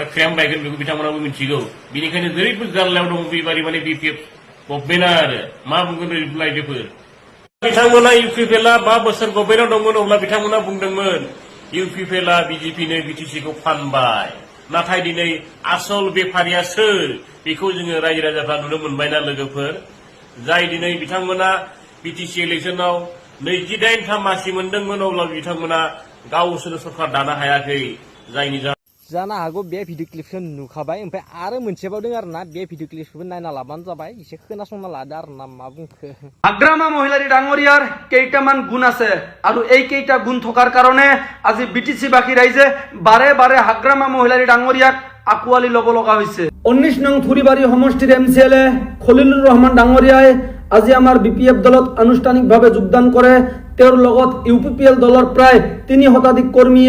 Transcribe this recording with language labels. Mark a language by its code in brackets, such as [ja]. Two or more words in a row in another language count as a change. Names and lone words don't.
[brx] क्रेम बायगोन बेखौ बिथांमोनाबो मिथिगौ बेनिखायनो जेरैबो जारलायाव दङ बेबादि माने बिपिएफ गभर्नमेन्टआ आरो मा बुंगोन रायजोफोर बिथांमोना इउपिपिएलआ 5 बोसोर गभर्नमेन्टआव दंमोन अब्ला बिथांमोना बुंदोंमोन इउपिपिएलआ बिजेपिनो बिटिसिखौ फानबाय नाथाय दिनै आसल बेफारिया सोर बेखौ जोङो रायजो राजाफ्रा नुनो मोनबायना लोगोफोर जाय दिनै बिथांमोना बिटिसि इलेक्सनाव 28 मासि मोनदोंमोन अब्ला बिथांमोना गावसोरनो सरकार दानो हायाखै जायनि जानो हागौ बे [en] video clip [brx] नुखाबाय ओमफ्राय आरो मोनसेबाव दं आरोना बे [en] video clip [brx] नायना लाबानो जाबाय एसे खोनासंना लादो आरोना मा बुंखो [as] আগ্ৰামা মহিলাৰী ডাঙৰীয়াৰ কেইটামান গুণ আছে আৰু এই কেইটা গুণ থকাৰ কাৰণে আজি বিটিসি বাকি ৰাইজে বাৰে বাৰে আগ্ৰামা মহিলাৰী ডাঙৰীয়াক আকুৱালি ল'ব লগা হৈছে 19 নং থুৰিবাৰী সমষ্টিৰ এমচিএলএ খলিলুৰ ৰহমান ডাঙৰীয়াই আজি আমাৰ বিপিএফ দলত আনুষ্ঠানিকভাৱে যোগদান কৰে তেওঁৰ লগত ইউপিপিএল দলৰ প্ৰায় 3 শতাধিক কৰ্মীয়ে